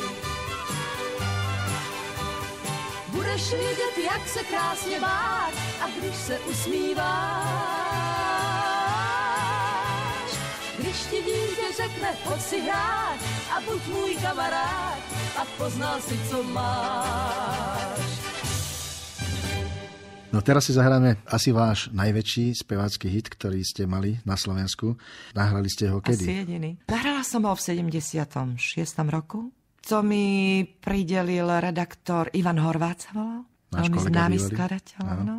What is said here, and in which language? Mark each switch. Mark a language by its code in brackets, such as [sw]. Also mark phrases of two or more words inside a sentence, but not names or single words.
[cs] Budeš vědět, jak se krásně bát, a když se usmíváš. Když ti dítě řekne, pojď si hrát a buď můj kamarád, a poznal si, co máš. [sk] No teraz si zahráme asi váš najväčší spevácky hit, ktorý ste mali na Slovensku. Nahrali ste ho kedy? Asi jediný. Nahrala som ho v 76. roku. To mi pridelil redaktor Ivan Horváth sa volal. Veľmi známy skladateľ. No.